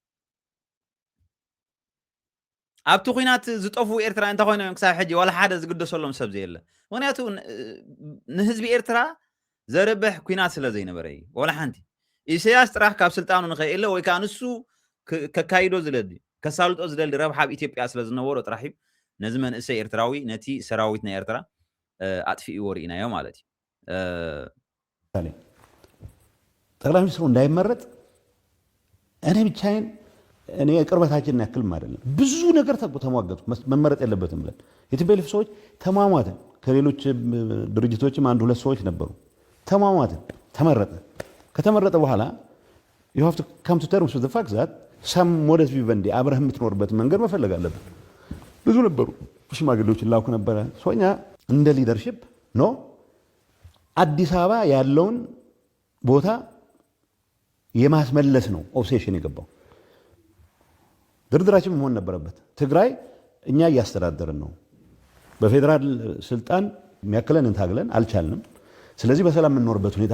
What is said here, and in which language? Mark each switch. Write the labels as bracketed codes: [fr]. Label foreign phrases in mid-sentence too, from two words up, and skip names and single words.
[ti] ኣብቲ ኩናት ዝጠፉ ኤርትራ እንታ ኮይኖም ክሳብ ሕጂ ወላ ሓደ ዝግደሰሎም ሰብ ዘየለ ምክንያቱ ንህዝቢ ኤርትራ ዘርብሕ ኩናት ስለ ዘይነበረ እዩ ወላ ሓንቲ ኢሳያስ ጥራሕ ካብ ስልጣኑ ንኸይለ ወይ ከዓ ንሱ ከካይዶ ዝለዲ ከሳልጦ ዝደሊ ረብሓ ኣብ ኢትዮጵያ ስለ ዝነበሮ ጥራሕ እዩ ነዚ መንእሰይ ኤርትራዊ ነቲ ሰራዊት ናይ ኤርትራ ኣጥፊኡ ወሪእናዮ ማለት እዩ [am] ጠቅላይ ሚኒስትሩ እንዳይመረጥ እኔ ብቻዬን እኔ ቅርበታችንን ያክልም አይደለም ብዙ ነገር ተሟገቱ መመረጥ የለበትም ብለን የቲፒኤልኤፍ ሰዎች ተሟሟትን ከሌሎች ድርጅቶችም አንድ ሁለት ሰዎች ነበሩ ተሟሟትን ተመረጠ ከተመረጠ በኋላ [en] you have to come to terms with the fact that some modus vivendi [am] አብረህ የምትኖርበት መንገድ መፈለግ አለበት ብዙ ነበሩ ሽማግሌዎችን ላኩ ነበረ ሶኛ እንደ ሊደርሺፕ ኖ አዲስ አበባ ያለውን ቦታ የማስመለስ ነው ኦብሴሽን የገባው ድርድራችን መሆን ነበረበት ትግራይ እኛ እያስተዳደርን ነው በፌደራል ስልጣን የሚያከለን እንታግለን አልቻልንም ስለዚህ በሰላም የምንኖርበት ሁኔታ